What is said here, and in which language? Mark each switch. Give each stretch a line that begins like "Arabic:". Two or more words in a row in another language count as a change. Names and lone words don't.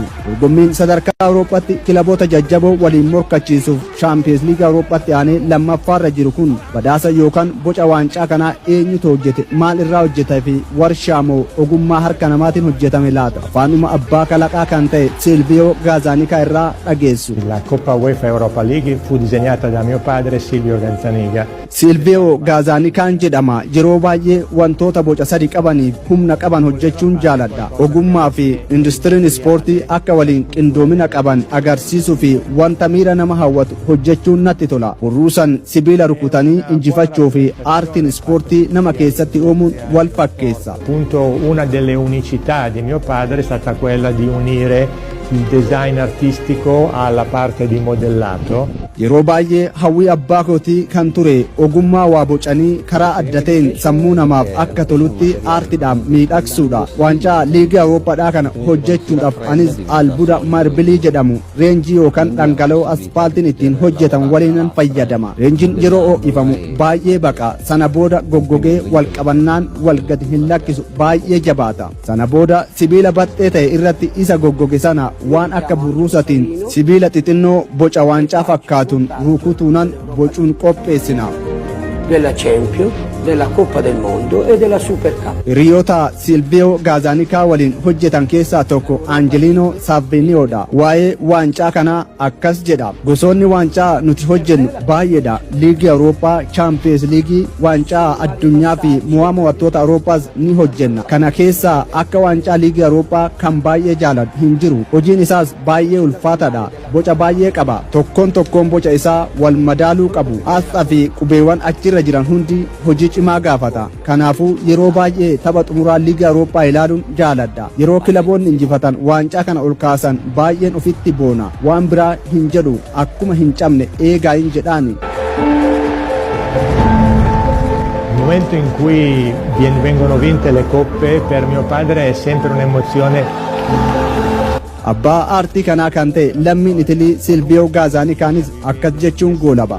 Oromo: Dorgommiin sadarkaa Awurooppaatti kilaboota jajjaboo waliin morkachiisuuf shaampiyoons liiga Awurooppaatti aanee lammaffaarra jiru kun badhaasa yookaan boca waancaa kanaa eenyutu hojjete? Maal irraa hojjete fi warshaa moo ogummaa harka namaatiin hojjetame laata? Afaanuma abbaa kalaqaa kan ta'e Silviyoo Gaazaanikaa irraa dhageessu.
Italian: La Coppa UEFA Europa League fu disegnata da mio padre Silvio Gazzaniga.
Oromo: Silviyoo Gaazaanikaan jedhama. Yeroo baay'ee wantoota boca sadi qabaniif humna qaban hojjechuun jaaladha. Ogummaa fi industiriin ispoortii akka waliin qindoomina qaban agarsiisuu fi wanta miira nama hawwatu hojjechuun natti tola. Burruusan sibiila rukutanii injifachuu fi aartiin ispoortii nama keessatti uumuun wal fakkeessa.
Italian: Appunto una delle unicità di mio padre è stata quella di unire il design artistico alla parte di modellato.
Oromo: Yeroo baay'ee hawwii abbaa kootii kan ture ogummaa waa bocanii karaa adda ta'een sammuu namaaf akka tolutti aartiidhaan miidhagsuudha. Waancaa liiga Awurooppaadhaa kana hojjechuudhaaf anis albuuda marbilii jedhamu reenjii yookaan dhangala'oo aspaaltiin ittiin hojjetan waliinan fayyadama. Reenjiin yeroo ho'ifamu baay'ee baqa. Sana booda goggogee wal qabannaan wal gadi hin lakkisu baay'ee jabaata. Sana booda sibiila baxxee ta'e irratti isa goggoge sana waan akka burruusatiin sibiila xixinnoo boca waancaa fakkaatuun rukutuunan bocuun qopheessina.
Italian: Della Champions, della Coppa del Mondo e della Super Cup.
Oromo: Hiriyoota Silviyoo Gaazaanikaa waliin hojjetan keessaa tokko Angelino Savviniyoodha. Waa'ee waancaa kanaa akkas jedha. Gosoonni waancaa nuti hojjennu baay'eedha. Liigii Awurooppaa, Chaampiyoons liigii, waancaa addunyaa fi mo'aa mo'attoota Awurooppaas ni hojjenna. Kana keessaa akka waancaa liigii Awurooppaa kan baay'ee jaaladhu hin jiru. Hojiin isaas baay'ee ulfaataadha. Boca baay'ee qaba. Tokkoon boca isaa wal madaaluu qabu. Asxaa fi qubeewwan achirra jiran hundi hojii cimaa gaafata. Kanaafuu yeroo baay'ee tapha xumuraa liiga Awurooppaa ilaaluun jaaladha. Yeroo kilaboonni injifatan waancaa kana ol kaasan baay'een ofitti boona. Waan biraa hin jedhu akkuma hin cabne eegaa hin jedhaani.
Italian: Il momento in cui vengono vinte le coppe per mio padre è sempre un'emozione.
Oromo: Abbaa aartii kanaa kan ta'e lammiin Itilii Silviyoo Gaazaaniikaanis akkas jechuun goolaba.